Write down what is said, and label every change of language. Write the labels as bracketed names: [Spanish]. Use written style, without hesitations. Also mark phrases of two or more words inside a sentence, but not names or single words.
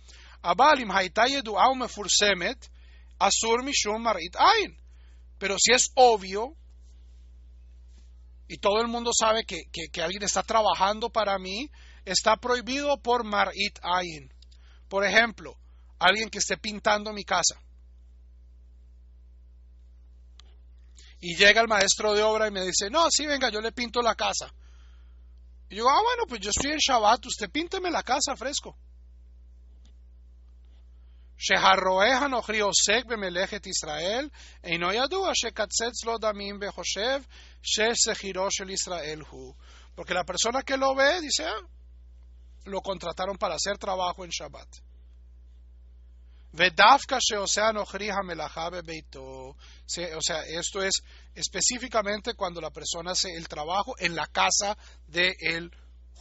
[Spanish] Pero si es obvio y todo el mundo sabe que alguien está trabajando para mí, está prohibido por [Hebrew] מראית עין. [Spanish] Por ejemplo, alguien que esté pintando mi casa. Y llega el maestro de obra y me dice, no, sí, venga, yo le pinto la casa. Y yo, bueno, pues yo estoy en Shabbat, usted pínteme la casa fresco. [Hebrew] שהרואה הנכרי עוסק במלאכת ישראל, אינו יודע שקצץ לו דמים וחושב ששכירו של ישראל הוא. [Spanish] Porque la persona que lo ve dice, lo contrataron para hacer trabajo en Shabbat. [Hebrew] ודווקא שעושה הנכרי המלאכה בביתו. [Spanish] O sea, esto es específicamente cuando la persona hace el trabajo en la casa del judío.